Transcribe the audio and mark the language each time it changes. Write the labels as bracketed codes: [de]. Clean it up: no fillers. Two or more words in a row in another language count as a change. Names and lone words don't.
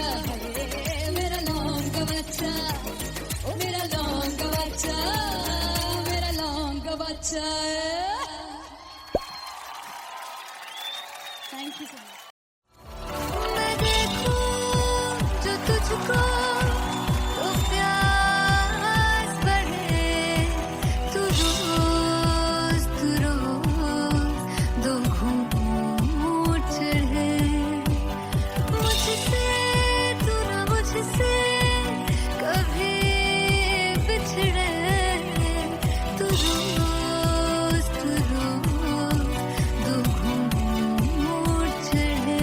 [hi] है, मेरा लौंग बच्चा, ओ मेरा लौंग बच्चा, मेरा बचाए। [en] thank you so much. [hi] मैं देखूं जो तुझको तो प्यास बढ़े, तू रोज दो घूंट चढ़े, मुझसे तू ना मुझसे कभी बिछड़े, तू रोज दो घूंट चढ़े।